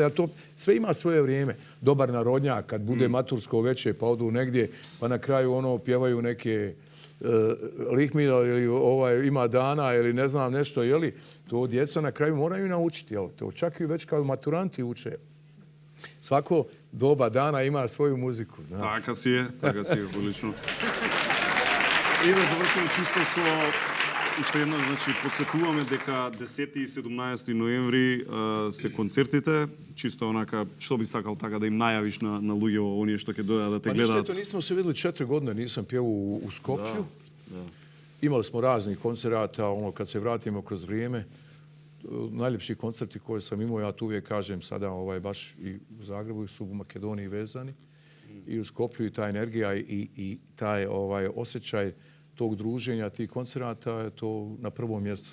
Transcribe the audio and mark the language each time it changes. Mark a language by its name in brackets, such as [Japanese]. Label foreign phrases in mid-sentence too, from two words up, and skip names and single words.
[Bosnian] A to sve ima svoje vrijeme. Dobar narodnjak, kad bude matursko veče pa odu negdje, pa na kraju pjevaju neke Lihmina ili ima dana ili ne znam nešto, jeli, to djeca na kraju moraju naučiti, jel? To čak i već kao maturanti uče. Svako doba dana ima svoju muziku, znaš. [Macedonian] Така си е, прилично. И да завршиме чисто со уште едно, значи, подсетуваме дека 10 и 17 ноември се концертите, чисто онака, што би сакал така да им најавиш на луѓето, оние што ќе дојдат да те гледаат? [Bosnian] Pa ništa, nismo se videli 4 godine, nisam pjevao u Skoplju. Imali smo raznih koncerata, kad se vratimo kroz vrijeme, najljepši koncerti koje sam imao, ja tu uvijek kažem sada, baš i u Zagrebu su u Makedoniji vezani, i u Skoplju, i ta energija i taj osjećaj tog druženja, tih koncerata je to na prvom mjestu.